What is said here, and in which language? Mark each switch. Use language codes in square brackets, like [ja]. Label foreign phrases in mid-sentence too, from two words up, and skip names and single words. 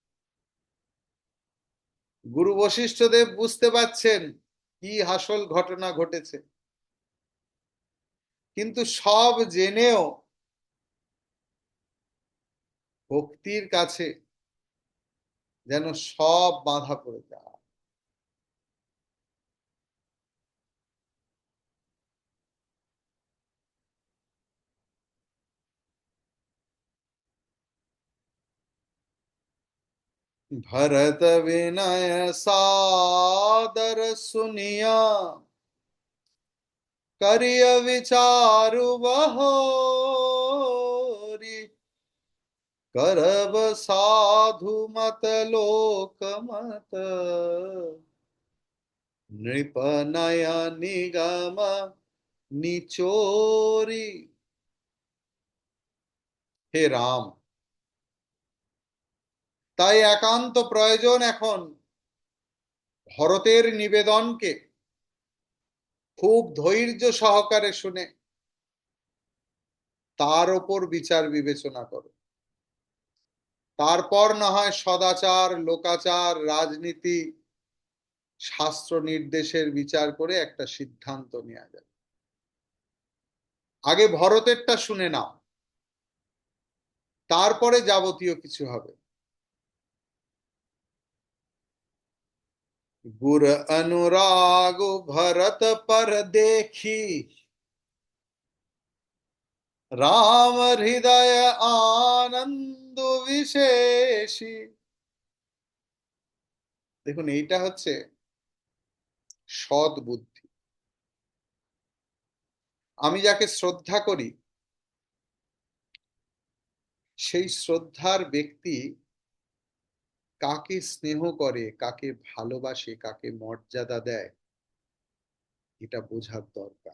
[bn] গুরু বশিষ্ঠদেব বুঝতে পারছেন কি আসল ঘটনা ঘটেছে, কিন্তু সব জেনেও ভক্তির কাছে যেন সব বাধা পড়ে যায়। [awa] भरत विनय सादर सुनिया, करिय विचारु बहोरी। करब साधु मत लोक मत, नृप नय निगम निचोरी। [bn] হে রাম, তাই একান্ত প্রয়োজন এখন ভরতের নিবেদনকে খুব ধৈর্য সহকারে শুনে তার ওপর বিচার বিবেচনা করো। তারপর না হয় সদাচার, লোকাচার, রাজনীতি, শাস্ত্র নির্দেশের বিচার করে একটা সিদ্ধান্ত নেওয়া যাবে। আগে ভরতেরটা শুনে নাও, তারপরে যাবতীয় কিছু হবে। [awa] गुर अनुराग भरत पर देखी, राम हृदय आनंद विशेषी। [bn] দেখুন, এইটা হচ্ছে সৎ বুদ্ধি। আমি যাকে শ্রদ্ধা করি সেই শ্রদ্ধার ব্যক্তি কাকে স্নেহ করে, কাকে ভালোবাসে, কাকে মর্যাদা দেয়, এটা বোঝার দরকার।